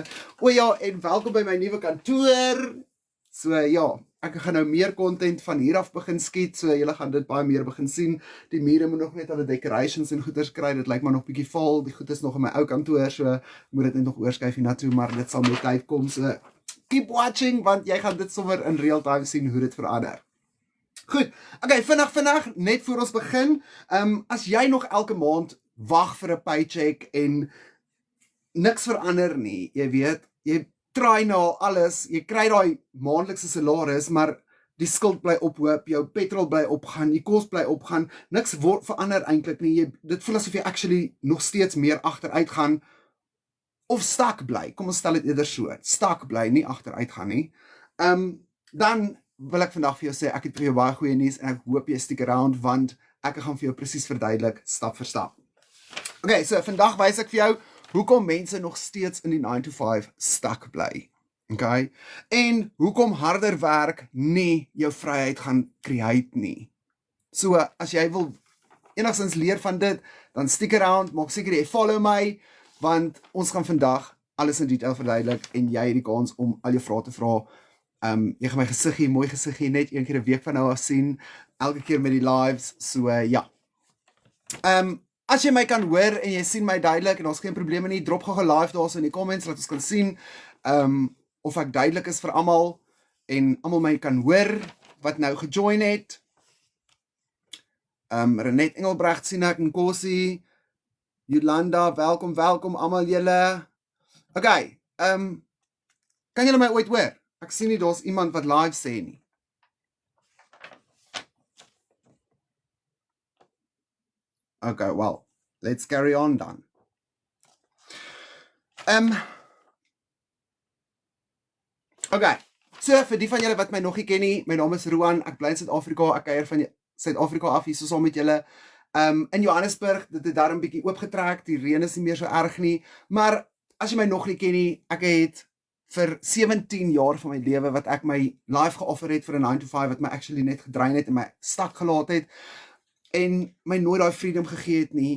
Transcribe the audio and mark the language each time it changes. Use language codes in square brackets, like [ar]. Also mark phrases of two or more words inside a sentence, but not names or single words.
[af] O ja, en welkom by my nuwe kantoor. So ja, ek gaan nou meer content van hier af begin skiet, so julle gaan dit baie meer begin sien. Die mure moet nog net al die decorations en goeders kry, dit lyk maar nog bietjie vol. Die goed is nog in my ou kantoor, so moet dit net nog oorskuif hiernatoe, maar dit sal met tyd kom. [en] So keep watching, [af] want jy gaan dit sommer [en] in real time [af] sien hoe dit verander. Goed, okay, vinnig, net voor ons begin, as jy nog elke maand wag vir 'n paycheck en niks verander nie, jy weet, jy try nou al alles, jy kry daai maandelikse salaris, maar die skuld bly ophoop, jou petrol bly opgaan, die kos bly opgaan, niks verander eintlik nie, dit voel asof jy actually nog steeds meer agteruit gaan, of stak bly, kom ons stel dit eerder so, stak bly, nie agteruit gaan nie, dan wil ek vandag vir jou sê, ek het vir jou baie goeie nuus, en ek hoop jy [en] stick around, [af] want ek gaan vir jou presies verduidelik, stap vir stap. Okay, so vandag wys ek vir jou, hoekom mense nog steeds in die [en] 9 to 5 [af] stak bly, okay, en hoekom harder werk nie jou vryheid gaan create nie. So, as jy wil enigstens leer van dit, dan [en] stick around, [af] maak seker jy follow my, want ons gaan vandag alles in detail verduidelik, en jy het die kans om al jou vrae te vra. Jy gaan my gesiggie, mooi gesiggie, net een keer 'n week van nou af sien, elke keer met die lives, so ja. As jy my kan hoor en jy sien my duidelik en daar's geen probleme nie, drop gou 'n live daarso in die comments, laat ons kan sien of ek duidelik is vir almal en almal my kan hoor wat nou gejoin het. Renet Engelbrecht sien ek, Nkosi, Yolanda, welkom almal julle. Okay, kan julle my ooit hoor? Ek sien nie daar's iemand wat live sê nie. [en] Okay, well, let's carry on dan. [af] Okay, so vir die van julle wat my nog nie ken nie, my naam is Roan, ek bly in Suid-Afrika, ek kuier van Suid-Afrika af hier saam met julle. In Johannesburg, dit het daar 'n bietjie oopgetrek, die reën is nie meer so erg nie, maar as jy my nog nie ken nie, ek het vir 17 jaar van my lewe wat ek my life geoffer het vir 'n [en] 9 to 5 [af] wat my actually net gedrein het en my stak gelaat het en my nooit daai freedom gegee het nie.